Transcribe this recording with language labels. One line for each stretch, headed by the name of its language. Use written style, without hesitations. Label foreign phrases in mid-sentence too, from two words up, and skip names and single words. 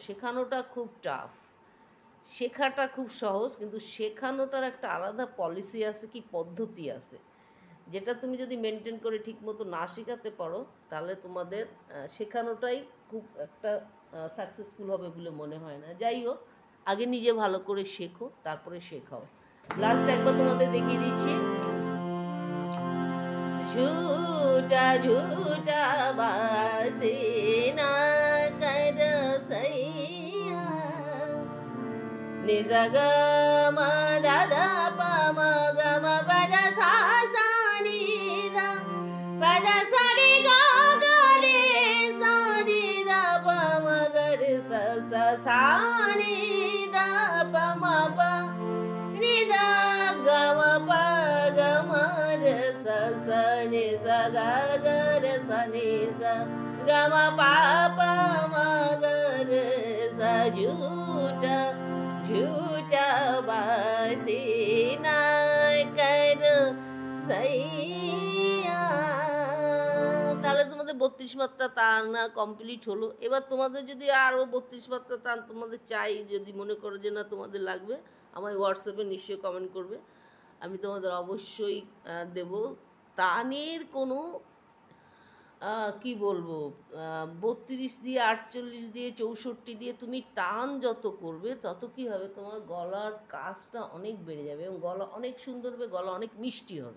Bangla: শেখানোটা খুব টাফ, শেখাটা খুব সহজ, কিন্তু শেখানোটার একটা আলাদা পলিসি আছে, কি পদ্ধতি আছে, যেটা তুমি যদি মেনটেন করে ঠিকমতো না শেখাতে পারো তাহলে তোমাদের শেখানোটাই খুব একটা সাকসেসফুল হবে বলে মনে হয় না। যাই হোক, আগে নিজে ভালো করে শেখো, তারপরে শেখাও। লাস্ট একবার তোমাদের দেখিয়ে দিচ্ছি।
Hindi: झूठा झूठा बातें ना कर सैया नि सा गा मा दा दा पा मा गा मा पा दा सा सा नि धा पा दा सा रे गा गा रे सा नि धा पा मा गा रे सा सा सा नि धा पा मा पा नि धा गा मा पा गा मा रे सा सा नि सा गा गा रे सा नि सा गा मा पा पा मा गा रे सा। झूठा झूठा बातें ना कर सैया।
Bangla: তাহলে 32 মাত্রা তান না কমপ্লিট হলো। এবার তোমাদের যদি আরও 32 মাত্রা তান তোমাদের চাই, যদি মনে করো যে না তোমাদের লাগবে, আমায় হোয়াটসঅ্যাপে নিশ্চয়ই কমেন্ট করবে, আমি তোমাদের অবশ্যই দেব। তানের কোনো কি বলবো, 32 দিয়ে 48 দিয়ে 64 দিয়ে তুমি টান যত করবে তত কি হবে, তোমার গলার কাজটা অনেক বেড়ে যাবে এবং গলা অনেক সুন্দর হবে, গলা অনেক মিষ্টি হবে।